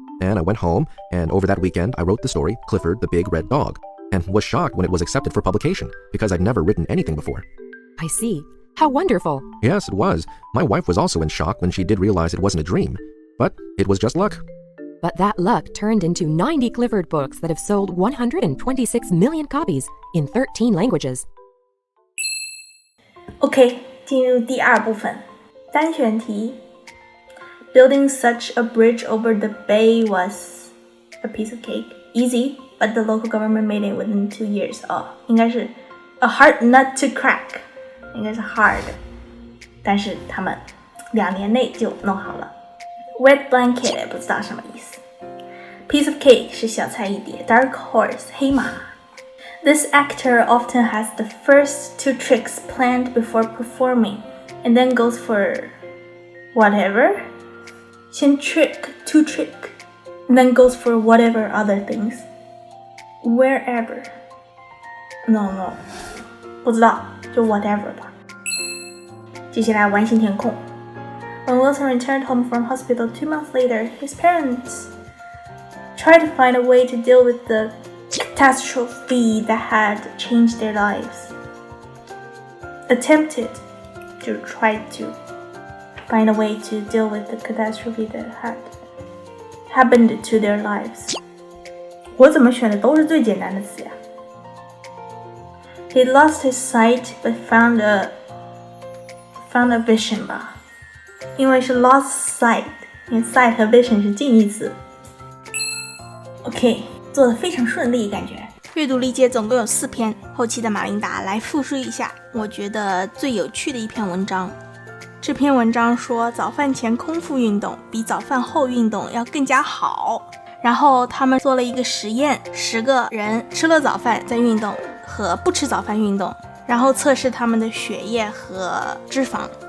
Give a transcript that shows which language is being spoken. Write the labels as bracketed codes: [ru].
[en] And I went home, and over that weekend, I wrote the story, Clifford the Big Red Dog, and was shocked when it was accepted for publication, because I'd never written anything before. I see. How wonderful. Yes, it was. My wife was also in shock when she did realize it wasn't a dream. But it was just luck. But that luck turned into 90 Clifford books that have sold 126 million copies in 13 languages. [zh] OK， 进入第2部分，单选题。 [en] Building such a bridge over the bay was a piece of cake. Easy, but the local government made it within 2 years. [zh] 应该是 [en] a hard nut to crack. [zh] 应该是 hard， 但是他们2年内就弄好了。 Wet blanket 也不知道什么意思。 [en] Piece of cake [zh] 是小菜一碟。 [en] Dark horse 黑马。 This actor often has the first 2 tricks planned before performing, and then goes for whatever. 先 2 trick, and then goes for whatever other things. Wherever. No. [zh] 不知道，就 whatever 吧。接下来完形填空。 [en] When Wilson returned home from hospital 2 months later, his parents tried to find a way to deal with the catastrophe that had changed their lives. Attempted to try to find a way to deal with the catastrophe that had happened to their lives. [zh] 我怎么选的都是最简单的词呀。 [en] He lost his sight but found a vision 吧，因为是 lost sight，因为 sight 和 vision [zh] 是近义词。 [en] OK， [zh] 做得非常顺利感觉。阅读理解总共有4篇，后期的马琳达来复述一下我觉得最有趣的一篇文章。这篇文章说早饭前空腹运动比早饭后运动要更加好，然后他们做了一个实验，10个人吃了早饭再运动和不吃早饭运动，然后测试他们的血液和脂肪。